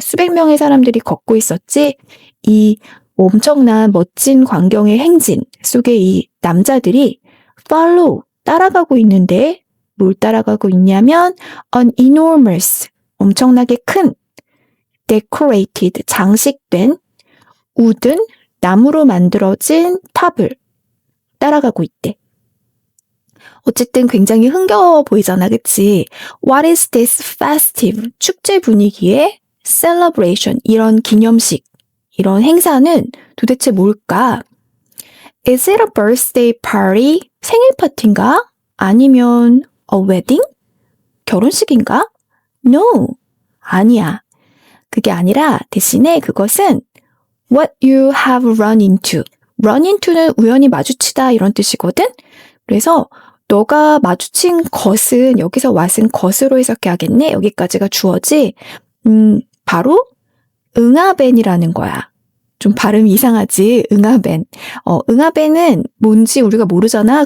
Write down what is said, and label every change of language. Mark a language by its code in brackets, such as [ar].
[ko] 수백 명의 사람들이 걷고 있었지. 이 엄청난 멋진 광경의 행진 속에 이 남자들이 follow, 따라가고 있는데 뭘 따라가고 있냐면 [en] an enormous, [ko] 엄청나게 큰 decorated, 장식된 wooden, 나무로 만들어진 탑을 따라가고 있대. 어쨌든 굉장히 흥겨워 보이잖아, 그치? [en] What is this festive? [ko] 축제 분위기의 celebration, 이런 기념식, 이런 행사는 도대체 뭘까? [en] Is it a birthday party? [ko] 생일 파티인가? 아니면 [en] a wedding? [ko] 결혼식인가? [en] No, [ko] 아니야. 그게 아니라 대신에 그것은 [en] what you have run into. [ko] run into는 우연히 마주치다 이런 뜻이거든? 그래서 너가 마주친 것은 여기서 what은 것으로 해석해야겠네. 여기까지가 주어지. 바로 응아벤이라는 거야. 좀 발음이 이상하지? 응아벤. 응아벤은 뭔지 우리가 모르잖아.